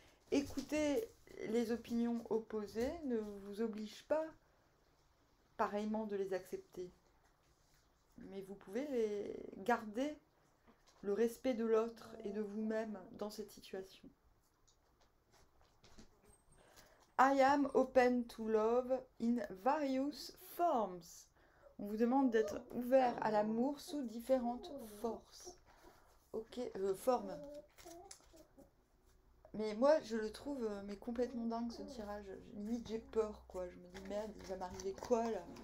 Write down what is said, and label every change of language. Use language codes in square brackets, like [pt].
[fr] Écouter les opinions opposées ne vous oblige pas pareillement de les accepter. Mais vous pouvez les garder le respect de l'autre et de vous-même dans cette situation. [en] I am open to love in various forms. [fr] On vous demande d'être ouvert à l'amour sous différentes forces. Ok, formes. Mais moi, je le trouve mais complètement dingue ce tirage. Limite, j'ai peur, quoi. Je me dis, merde, il va m'arriver quoi, là?